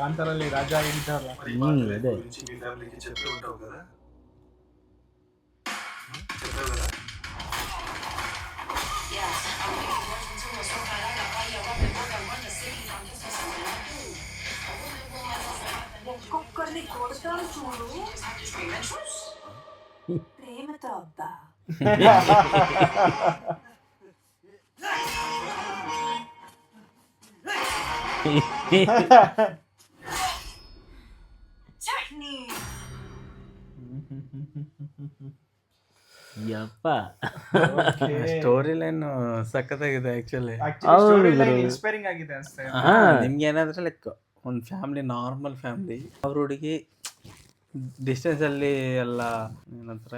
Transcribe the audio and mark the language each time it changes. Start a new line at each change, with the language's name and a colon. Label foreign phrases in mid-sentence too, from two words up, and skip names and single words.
Kannada: కాంతాರಲ್ಲಿ ರಾಜಾ ಇದ್ದಾರಲ್ಲ, ಅದೇ.
Telugu: మీ ఫ్యామిలీకి చెప్పి ఉంటావు కదా? చెప్పావు కదా? ఒక్కొక్కరిని కొడతాను చూడు, ప్రేమతో అబ్బా. చట్నీ.
Kannada: ಯಪ್ಪ,
English: story line
Kannada: ಸಖತ್ತಾಗಿದೆ ಆಕ್ಚುಲಿ. ಇನ್ಸ್ಪೈರಿಂಗ್ ಆಗಿದೆ ಅನ್ಸುತ್ತೆ. ನಿಮ್ಗೆ ಏನಾದ್ರೆ ಲೈಕ್ ಒಂದು ಫ್ಯಾಮಿಲಿ,
English: normal family,
Kannada: ಅವ್ರ ಹುಡುಗಿ ಡಿಸ್ಟೆನ್ಸ್ ಅಲ್ಲಿ ಎಲ್ಲ ಏನಂತಾರೆ